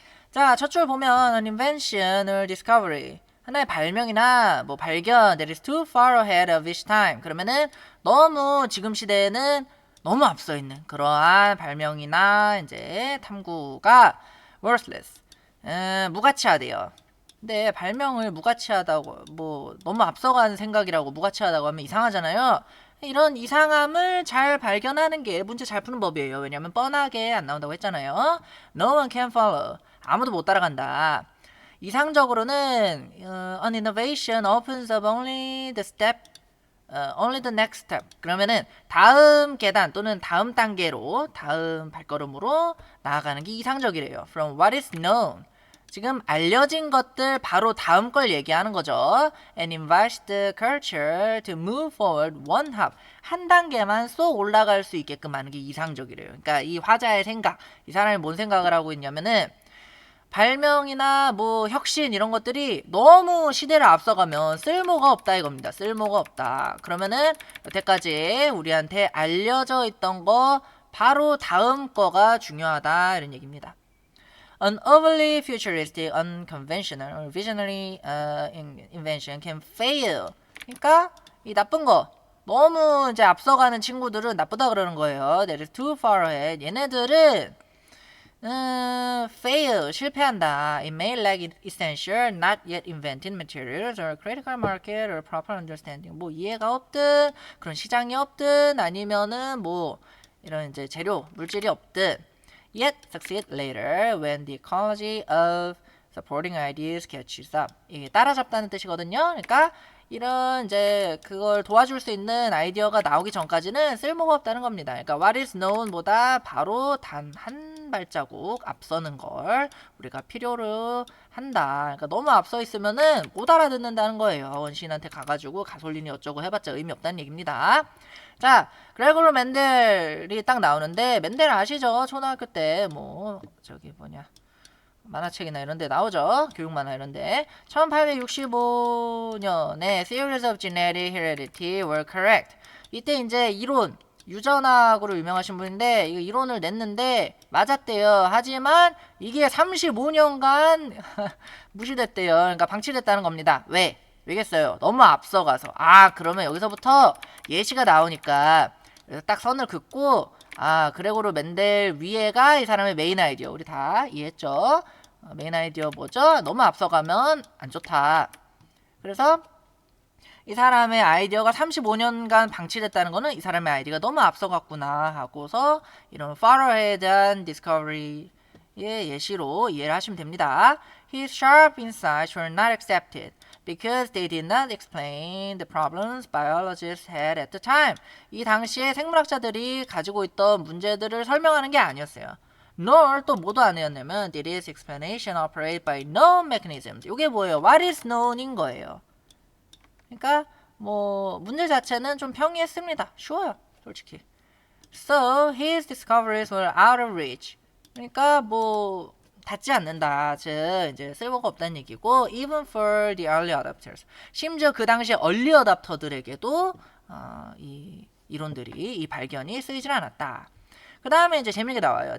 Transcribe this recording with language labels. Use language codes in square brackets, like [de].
[ko] 자, 첫 줄 보면 [en] an invention or discovery [ko] 하나의 발명이나 뭐 발견 [en] that is too far ahead of its time [ko] 그러면은 너무 지금 시대에는 너무 앞서 있는 그러한 발명이나 이제 탐구가 [en] worthless [ko] 무가치하대요. 근데 발명을 무가치하다고 뭐 너무 앞서가는 생각이라고 무가치하다고 하면 이상하잖아요. 이런 이상함을 잘 발견하는 게 문제 잘 푸는 법이에요. 왜냐면 뻔하게 안 나온다고 했잖아요. [en] No one can follow. [ko] 아무도 못 따라간다. [en] 이상적으로는 an innovation opens up only the step, only the next step. [ko] 그러면은 다음 계단 또는 다음 단계로 다음 발걸음으로 나아가는 게 이상적이래요. [en] From what is known. [ko] 지금 알려진 것들 바로 다음 걸 얘기하는 거죠. [en] And invites the culture to move forward one hop. [ko] 한 단계만 쏙 올라갈 수 있게끔 하는 게 이상적이래요. 그러니까 이 화자의 생각, 이 사람이 뭔 생각을 하고 있냐면은 발명이나 뭐 혁신 이런 것들이 너무 시대를 앞서가면 쓸모가 없다 이겁니다. 쓸모가 없다. 그러면은 여태까지 우리한테 알려져 있던 거 바로 다음 거가 중요하다 이런 얘기입니다. [en] An overly futuristic, unconventional, or visionary invention can fail. [ko] 그러니까 이 나쁜 거 너무 이제 앞서가는 친구들은 나쁘다 그러는 거예요. [en] That is too far ahead. [ko] 얘네들은 fail 실패한다. [en] It may lack essential, not yet invented materials or critical market or proper understanding. [ko] 뭐 이해가 없든 그런 시장이 없든 아니면은 뭐 이런 이제 재료 물질이 없든 [en] yet succeed later when the ecology of supporting ideas catches up. [ko] 이게 따라잡다는 뜻이거든요. 그러니까 이런 이제 그걸 도와줄 수 있는 아이디어가 나오기 전까지는 쓸모가 없다는 겁니다. 그러니까 [en] what is known [ko] 보다 바로 단 한 발자국 앞서는 걸 우리가 필요로 한다. 그러니까 너무 앞서 있으면은 못 알아듣는다는 거예요. 원시인한테 가가지고 가솔린이 어쩌고 해봤자 의미 없다는 얘기입니다. 자, 그레고르 멘델이 딱 나오는데 멘델 아시죠? 초등학교 때 뭐 저기 뭐냐 만화책이나 이런 데 나오죠. 교육 만화 이런 데. [en] 1865년에 Theories of Genetic Heredity were correct. [ko] 이때 이제 이론 유전학으로 유명하신 분인데 이 이론을 냈는데 맞았대요. 하지만 이게 35년간 무시됐대요. 그러니까 방치됐다는 겁니다. 왜? 왜겠어요? 너무 앞서가서. 아, 그러면 여기서부터 예시가 나오니까 그래서 딱 선을 긋고 아, 그레고르 멘델 위에가 이 사람의 메인 아이디어. 우리 다 이해했죠? 메인 아이디어 뭐죠? 너무 앞서가면 안 좋다. 그래서 이 사람의 아이디어가 35년간 방치됐다는 거는 이 사람의 아이디어가 너무 앞서갔구나 하고서 이런 [en] far ahead [ko] 한 discovery의 예시로 이해를 하시면 됩니다. [en] His sharp insights were not accepted because they did not explain the problems biologists had at the time. [ko] 이 당시에 생물학자들이 가지고 있던 문제들을 설명하는 게 아니었어요. [en] nor [ko] 또 뭐도 아니었냐면 [en] did its explanation operate by known mechanisms. [ko] 이게 뭐예요? [en] what is known [ko] 인 거예요. 그러니까 뭐 문제 자체는 좀 평이했습니다. 쉬워요, 솔직히. [en] So his discoveries were out of reach. [ko] 그러니까 뭐 닿지 않는다. 즉 이제 쓸모가 없다는 얘기고 [en] even for the early adopters. [ko] 심지어 그 당시 early adopter들에게도 이 이론들이 이 발견이 쓰이질 않았다. 그 다음에 이제 재미있게 나와요.